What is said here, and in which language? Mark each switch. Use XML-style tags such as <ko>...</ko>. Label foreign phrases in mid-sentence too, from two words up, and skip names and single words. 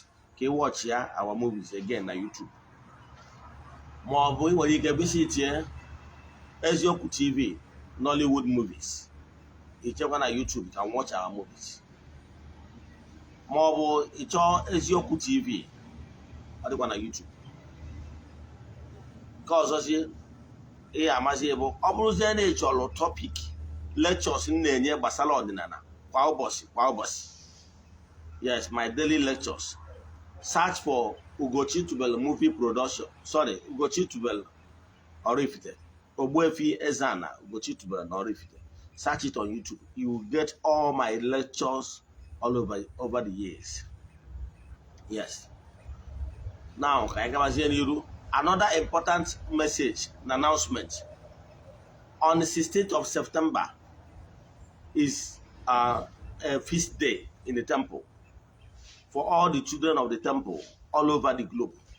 <en>Can you watch our movies again on YouTube? More when you can visit here, Ezioku TV, Nollywood movies. You check on our YouTube, you can watch our movies. More it's all Ezioku TV, I do on YouTube.</en> <ig>Because amazi ebo ọ bụrụzie na ịchọrọ</ig> <en>topic lectures</en> <ig>na-enye gbasara ọdịnala kwa ụbọchị.</ig> <en>Yes, my daily lectures. Search for Ugochi tubelu movie production. Sorry, Ugochi tubelu oraifite. Ogbuefi Eze-Ana, Ugochi tubelu oraifite. Search it on YouTube. You will get all my lectures all over the years. Yes. Now, another important message and announcement. On the 16th of September is a feast day in the temple for all the children of the temple all over the globe.</en>